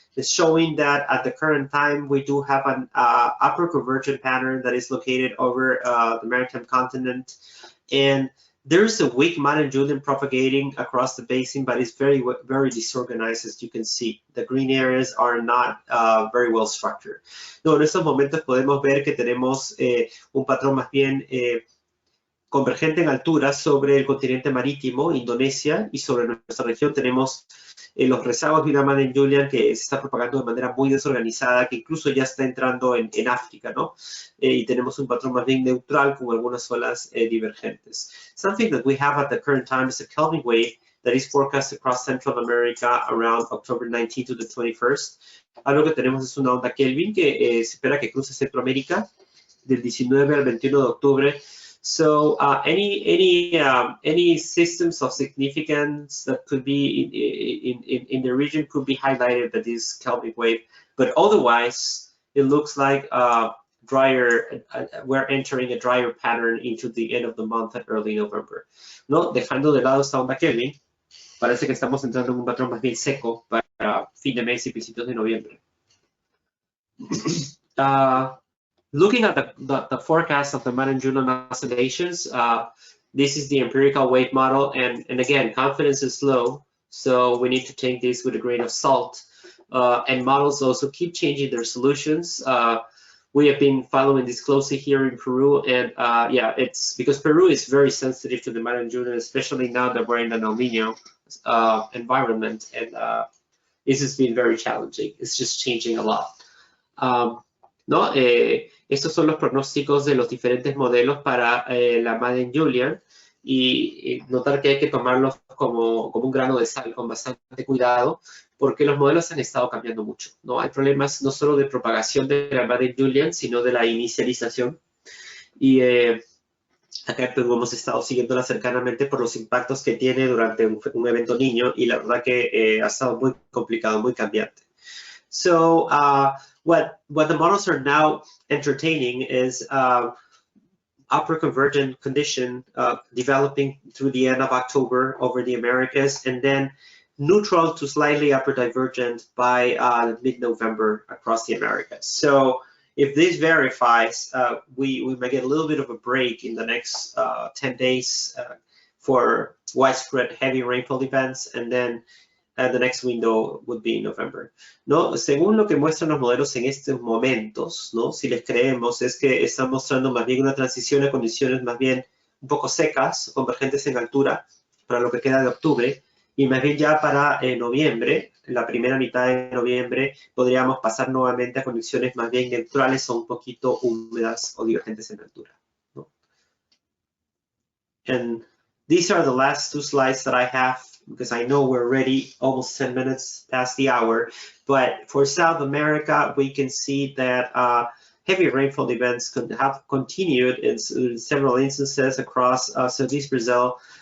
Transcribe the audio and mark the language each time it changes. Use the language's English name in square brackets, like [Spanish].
[English] It's showing that at the current time we do have an upper convergent pattern that is located over the maritime continent, and there's a weak Madden-Julian propagating across the basin, but it's very, very disorganized, as you can see. The green areas are not very well structured. [Spanish] No, en estos momentos podemos ver que tenemos un patrón más bien convergente en altura sobre el continente marítimo, Indonesia, y sobre nuestra región tenemos los rezagos de una Madeleine Julian que se está propagando de manera muy desorganizada, que incluso ya está entrando en África, ¿no? Y tenemos un patrón más bien neutral con algunas olas divergentes. [English] Something that we have at the current time is a Kelvin wave that is forecast across Central America around October 19 to the 21st. [Spanish] Algo que tenemos es una onda Kelvin que se espera que cruce Centroamérica del 19 al 21 de octubre. [English] So any systems of significance that could be in the region could be highlighted by this Kelvin wave, but otherwise it looks like drier. We're entering a drier pattern into the end of the month and early November. [Spanish] No, dejando de lado esta onda Kelvin, parece que estamos entrando en un patrón más bien seco para fin de mes y principios de noviembre. [English] Looking at the forecast of the Madeleine Julian oscillations, this is the empirical wave model, and again, confidence is low, so we need to take this with a grain of salt. And models also keep changing their solutions. We have been following this closely here in Peru, and yeah, it's because Peru is very sensitive to the Madeleine Julian, especially now that we're in an El Nino environment, and this has been very challenging. It's just changing a lot. [Spanish] ¿No? Estos son los pronósticos de los diferentes modelos para la Madeleine Julian, y notar que hay que tomarlos como un grano de sal, con bastante cuidado, porque los modelos han estado cambiando mucho, ¿no? Hay problemas no solo de propagación de la Madeleine Julian, sino de la inicialización. Y acá en Perú hemos estado siguiéndola cercanamente por los impactos que tiene durante un evento niño, y la verdad que ha estado muy complicado, muy cambiante. [English] So what the models are now entertaining is upper convergent condition developing through the end of October over the Americas, and then neutral to slightly upper divergent by mid-November across the Americas. So if this verifies, we might get a little bit of a break in the next 10 days for widespread heavy rainfall events, and then the next window would be in November, [Spanish] ¿no? Según lo que muestran los modelos en estos momentos, ¿no? Si les creemos, es que están mostrando más bien una transición a condiciones más bien un poco secas, convergentes en altura, para lo que queda de octubre, y más bien ya para noviembre, la primera mitad de noviembre, podríamos pasar nuevamente a condiciones más bien neutrales o un poquito húmedas o divergentes en altura, ¿no? [English] And these are the last two slides that I have, because I know we're already almost 10 minutes past the hour. But for South America, we can see that heavy rainfall events have continued in several instances across Southeast Brazil.